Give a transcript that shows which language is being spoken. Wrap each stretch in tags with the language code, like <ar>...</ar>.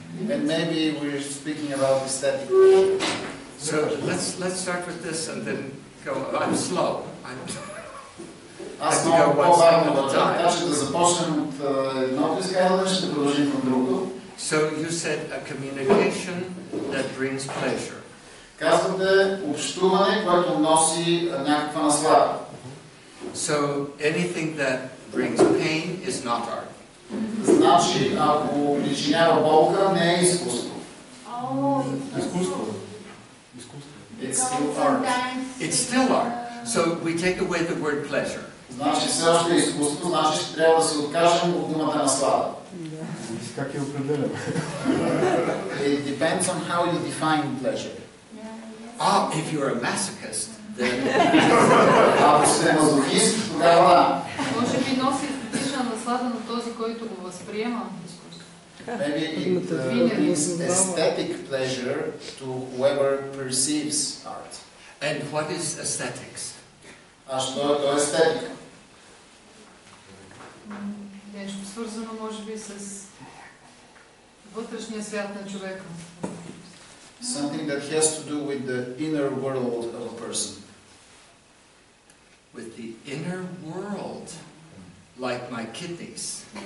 <en>And maybe we're speaking about aesthetic. So let's start with this and then go. I'm slow.</en> <bg>Аз много по-бавно вървя, така че да започнем от едното изказване, ще продължим към другото.</bg> <en>So you said a communication that brings pleasure.</en> <bg>Казвате общуване, което носи някаква наслада.</bg> <en>So anything that brings pain is not art.</en> <bg>Значи, ако причинява болка, не е изкуство. Изкуство.</bg> <en>It's still art. It's still art. So we take away the word pleasure.</en> <bg>Значи все още е изкуство, значи ще трябва да се откажем от думата наслада. Как я определяме?</bg> <en>It depends on how you define pleasure. If you're a masochist, then...</en> <bg>Ако сте мазохист, тогава да. Може би носи естетична наслада на този, който го възприема изкуство.</bg> <en>Maybe it brings aesthetic pleasure to whoever perceives art. And what is aesthetics?</en> <bg>А що е то естетика? Нещо свързано, може би, с вътрешния свят на човека.</bg> <en>Something that has to do with the inner world of a person. With the inner world, like my kidneys.</en>